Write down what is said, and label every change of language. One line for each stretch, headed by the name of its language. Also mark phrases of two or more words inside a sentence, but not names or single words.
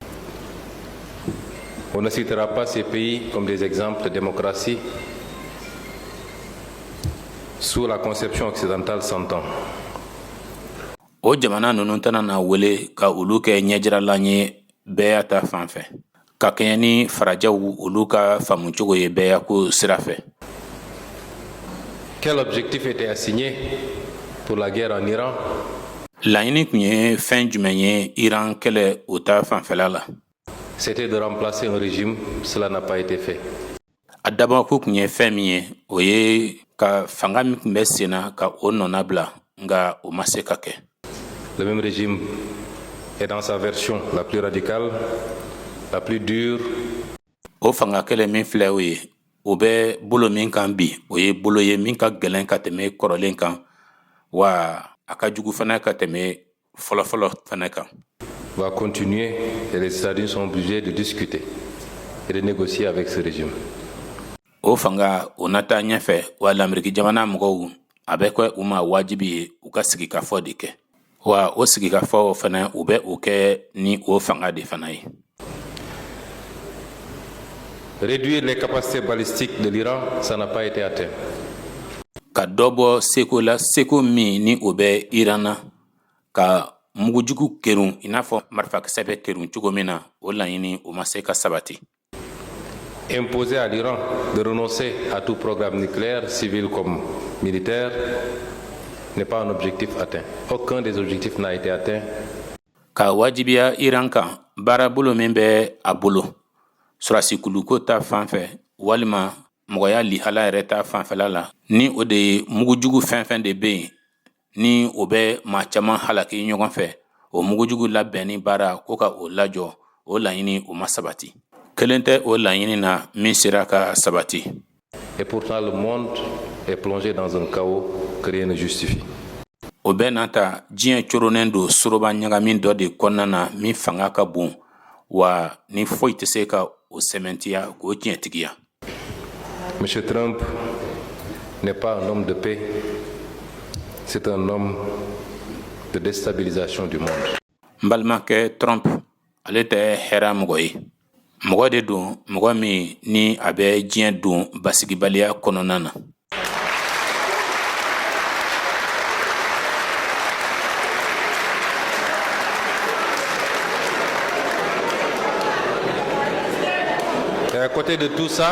French: On ne citera pas ces pays comme des exemples de démocratie sous la conception occidentale s'entend.
Bambara: O jamana ninnu tɛna na wele ka olu kɛ ɲɛjiralan ye bɛɛ ta fan fɛ ka kɛɲɛ ni farajɛw olu ka faamucogo ye bɛɛ ko sira fɛ.
French: Quel objectif était assigné pour la guerre en Iran?
Bambara: Laɲini tun ye fɛn jumɛn ye Iran kɛlɛ o ta fanfɛla la.
French: C'était de remplacer un régime, cela n'a pas été fait.
Bambara: A dabɔko tun ye fɛn min ye o ye ka fanga min tun bɛ sen na ka o nɔna bila nka o ma se ka kɛ.
French: Le même régime est dans sa version la plus radicale, la plus dure.
Bambara: O fanga kɛlɛ min filɛ o ye o bɛ bolo min kan bi o ye bolo ye min ka gɛlɛn ka tɛmɛ kɔrɔlen kan wa a ka jugu fana ka tɛmɛ fɔlɔfɔlɔ fana kan.
French: Va continuer et les États-Unis sont obligés de discuter et de négocier avec ce régime.
Bambara: O fanga o nata ɲɛfɛ wa l'Amérique jamana mɔgɔw a bɛ kɛ u ma wajibi ye u ka sigikafɔ de kɛ wa o sigikafɔ fana u bɛ o kɛ ni o fanga de fana ye.
French: Réduire les capacités balistiques de l'Iran, ça n'a pas été atteint.
Bambara: Ka dɔ bɔ seko la seko min ni o bɛ Iran na ka mugujugu kerun i n'a fɔ marifakisɛ bɛ kerun cogo min na o laɲini o ma se ka sabati.
French: Imposer à l'Iran de renoncer à tout programme nucléaire, civil comme militaire, n'est pas un objectif atteint. Aucun des objectifs n'a été atteint.
Bambara: Ka wajibiya Iran kan baara bolo min bɛ a bolo surasi kuluko ta fanfɛ walima mɔgɔya lihala yɛrɛ ta fanfɛla la ni o de ye mugujugu fɛn fɛn de bɛ yen ni o bɛ maa caman halaki ɲɔgɔn fɛ o mugujugu labɛnni baara ko ka o lajɔ o laɲini o ma sabati. Kelen tɛ o laɲini na min sera ka sabati.
French: Et pourtant le monde est plongé dans un chaos que rien ne justifie.
Bambara: O bɛɛ n'a ta diɲɛ coronen don soroba ɲagamin dɔ de kɔnɔna na min fanga ka bon wa ni foyi tɛ se ka o sɛmɛntiya k'o tiɲɛtigiya.
French: M. Trump n'est pas un homme de paix, c'est un homme de déstabilisation du monde.
Bambara: N balimakɛ Trump ale tɛ hɛra mɔgɔ ye mɔgɔ de don mɔgɔ min ni a bɛ diɲɛ don basigibaliya kɔnɔna na.
French: Et à côté de tout ça,